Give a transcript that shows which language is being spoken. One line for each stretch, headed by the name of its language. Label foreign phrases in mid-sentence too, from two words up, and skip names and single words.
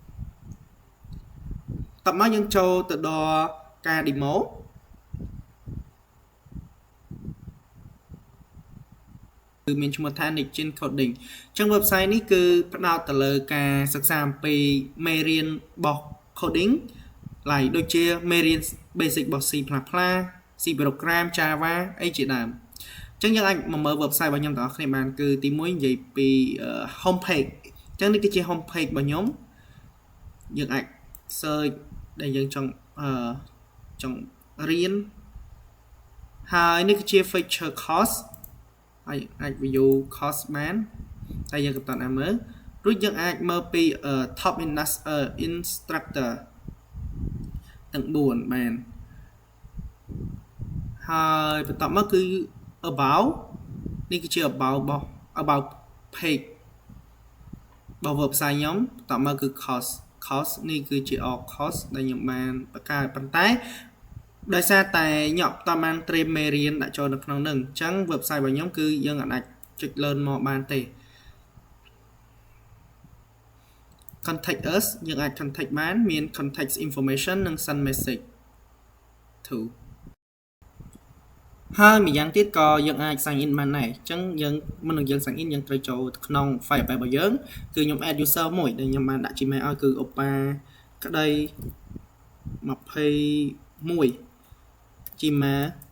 Khmer: តបមកយើងចូលទៅដល់ការ demo គឺមានឈ្មោះថា Nextgen coding អញ្ចឹង website នេះគឺផ្ដោតទៅ លើការសិក្សាអំពីមេរៀនរបស់
English: coding like
Khmer: ដូចជាមេរៀន basic របស់ C++, C program, Java អីជាដើមអញ្ចឹងយើងអាចមកមើល website របស់ខ្ញុំទាំងអស់គ្នាបានគឺទី1និយាយពី
English: home page
Khmer: អញ្ចឹងនេះគឺជា
English: home page
Khmer: របស់ខ្ញុំយើងអាច search ដែលយើងចង់ រៀនហើយនេះគឺជា
English: feature course
Khmer: អាច
English: view course
Khmer: បានតែយើងក៏តើមើលរួចយើងអាចមើលពី
English: top instructor
Khmer: ទាំង4បាន ហើយបន្តមកគឺ about នេះគឺជា
English: about page
Khmer: របស់ website ខ្ញុំបន្តមកគឺ course នេះគឺជា
English: all course
Khmer: ដែលខ្ញុំបានបង្កើតប៉ុន្តែដោយសារតែខ្ញុំអត់បានត្រៀមមេរៀនដាក់ចូលនៅក្នុងនឹងអញ្ចឹង website របស់ខ្ញុំគឺយើងអាចចុច learn មកបានទេ
English: contact us
Khmer: យើងអាច contact បានមាន
English: contact information
Khmer: និង
English: send message to
Khmer: ហើយម្យ៉ាងទៀតក៏យើងអាច
English: sign in
Khmer: បានដែរអញ្ចឹងយើងមុននឹងយើង
English: sign in
Khmer: យើងត្រូវចូលក្នុង Firebase របស់យើងគឺខ្ញុំ
English: add user
Khmer: មួយដែលខ្ញុំបានដាក់ Gmail ឲ្យគឺ opa ក្តី21 Gmail